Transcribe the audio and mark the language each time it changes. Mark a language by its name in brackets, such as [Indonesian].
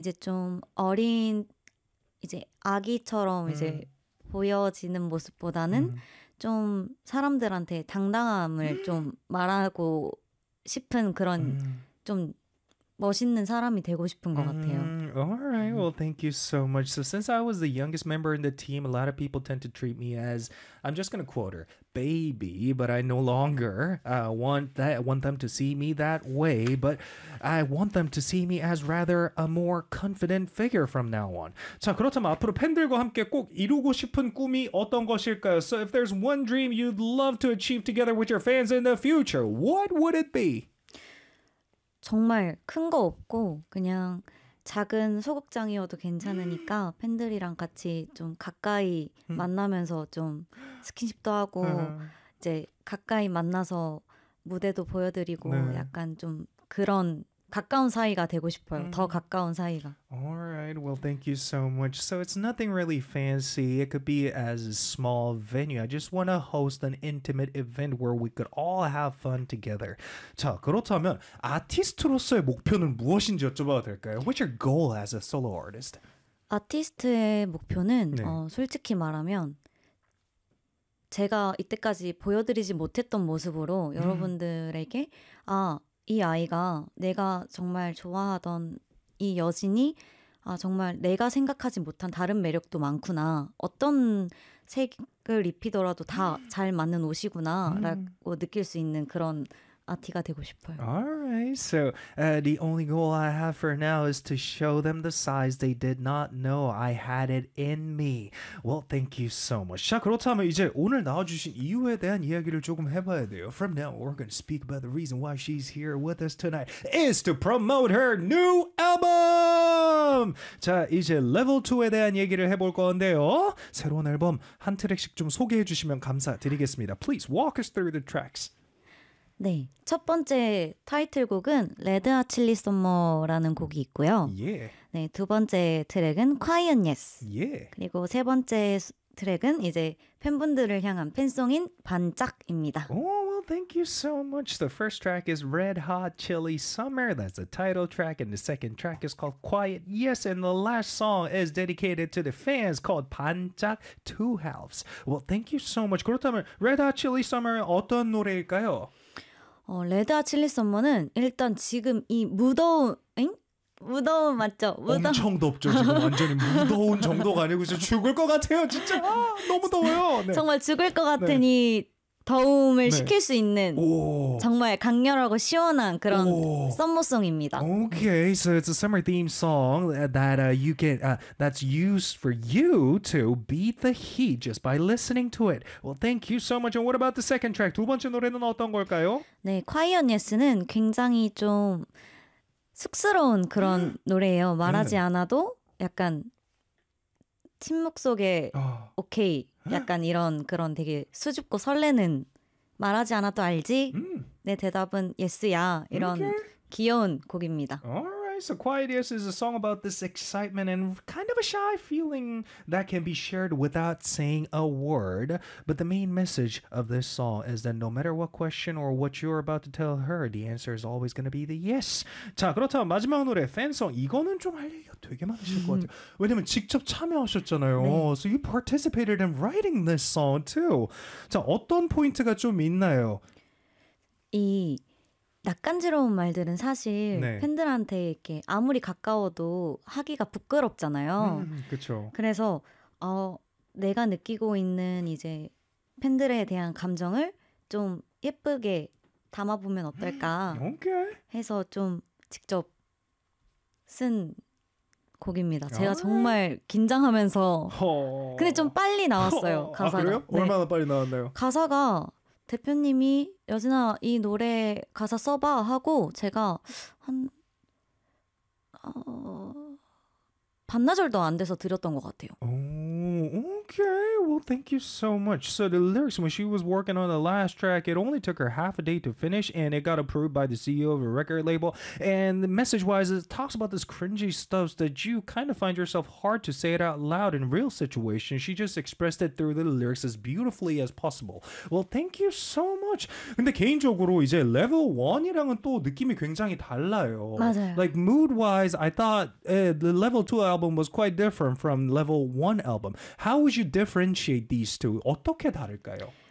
[Korean] 이제 좀 어린 이제 아기처럼 이제 보여지는 모습보다는 좀 사람들한테 당당함을 좀 말하고 싶은 그런 좀 멋있는 사람이 되고 싶은 것 같아요. [English] Alright, well, thank you so much. So, since I was the youngest member in the team, a lot of people tend to treat me as, I'm just gonna quote her, baby, but I no longer want them to see me that way, but I want them to see me as rather a more confident figure from now on. [Korean] 자, 그렇다면 앞으로 팬들과 함께 꼭 이루고 싶은 꿈이 어떤 것일까요? [English] So, if there's one dream you'd love to achieve together with your fans in the future, what would it be? [Korean] 정말 큰거 없고 그냥 작은 소극장이어도 괜찮으니까 팬들이랑 같이 좀 가까이 만나면서 좀 스킨십도 하고 이제 가까이 만나서 무대도 보여드리고 약간 좀 그런 가까운 사이가 되고 싶어요. 더 가까운 사이가. [English] Alright, well, thank you so much. So it's nothing really fancy. It could be as a small venue. I just want to host an intimate event where we could all have fun together. [Korean] 자, 그렇다면 아티스트로서의 목표는 무엇인지 여쭤봐도 될까요? [English] What's your goal as a solo artist? [Korean] 아티스트의 목표는 솔직히 말하면 제가 이때까지 보여드리지 못했던 모습으로 여러분들에게 아, 이 아이가 내가 정말 좋아하던 이 여진이 아, 정말 내가 생각하지 못한 다른 매력도 많구나. 어떤 색을 입히더라도 다잘 맞는 옷이구나라고 느낄 수 있는 그런 아티가 되고 싶어요. [English] Alright, so the only goal I have for now is to show them the size they did not know I had it in me. Well, thank you so much. [Korean] 자, 그렇다면 이제 오늘 나와주신 이유에 대한 이야기를 조금 해봐야 돼요. [English] From now, we're gonna speak about the reason why she's here with us tonight is to promote her new album! [Korean] 자, 이제 Level 2에 대한 얘기를 해볼 건데요. 새로운 앨범 한 트랙씩 좀 소개해 주시면 감사드리겠습니다. [English] Please walk us through the tracks. [Korean] 네, 첫 번째 타이틀곡은 레드 핫 칠리 썸머라는 곡이 있고요. 네, 두 번째 트랙은 Quiet Yes. 그리고 세 번째 트랙은 이제 팬분들을 향한 팬송인 반짝입니다. [English] Oh, well, thank you so much. The first track is Red Hot Chili Summer. That's the title track. And the second track is called Quiet Yes. And the last song is dedicated to the fans called 반짝 Two Halves. Well, thank you so much. [Korean] 그렇다면 Red Hot Chili Summer 어떤 노래일까요? 레드 핫 칠리 썸머는 일단 지금 이 무더운, 엥? 무더운 맞죠? 무더운. 엄청 덥죠, 지금. 완전히 무더운 정도가 아니고 진짜 죽을 것 같아요, 진짜. 아, 너무 더워요. 정말 죽을 것 같은 이 더움을 식힐 수 있는 오. 정말 강렬하고 시원한 그런 썸머송입니다. [English] Okay, so it's a summer theme song that you can that's used for you to beat the heat just by listening to it. Well, thank you so much. And what about the second track? [Korean] 두 번째 노래는 어떤 걸까요? 네, Quiet Yes는 굉장히 좀 쑥스러운 그런 노래예요. 말하지 않아도 약간 침묵 속에 오케이, 약간 이런 그런 되게 수줍고 설레는 말하지 않아도 알지? 내 대답은 예스야. 이런 귀여운 곡입니다. [English] So, Quiet Yes is a song about this excitement and kind of a shy feeling that can be shared without saying a word. But the main message of this song is that no matter what question or what you're about to tell her, the answer is always going to be the yes. [Korean] 자, 그렇다면 마지막 노래, 팬송. 이거는 좀할 얘기가 되게 많으실 것 같아요. 왜냐면 직접 네. 참여하셨잖아요. [English] So, you participated in writing this song too. [Korean] 자, 어떤 포인트가 좀 있나요? 이 낯간지러운 말들은 사실 팬들한테 이렇게 아무리 가까워도 하기가 부끄럽잖아요. 그쵸. 그래서 내가 느끼고 있는 이제 팬들에 대한 감정을 좀 예쁘게 담아보면 어떨까 해서 좀 직접 쓴 곡입니다. 제가 정말 긴장하면서 근데 좀 빨리 나왔어요. 아, 가사가. 그래요? 얼마나 빨리 나왔나요? 가사가 대표님이 여진아 이 노래 가사 써봐 하고 제가 한 반나절도 안 돼서 드렸던 것 같아요. [English] Okay, well, thank you so much. So the lyrics, when she was working on the last track, it only took her half a day to finish, and it got approved by the CEO of a record label. And the message-wise, it talks about this cringy stuff that you kind of find yourself hard to say it out loud in real situations. She just expressed it through the lyrics as beautifully as possible. Well, thank you so much. [Korean] 근데 개인적으로 이제 level 1이랑은 또 느낌이 굉장히 달라요. 맞아요. [English] Like mood-wise, I thought the level 2 album was quite different from level 1 album. How would you differentiate these two? [Korean] 어떻게 다를까요?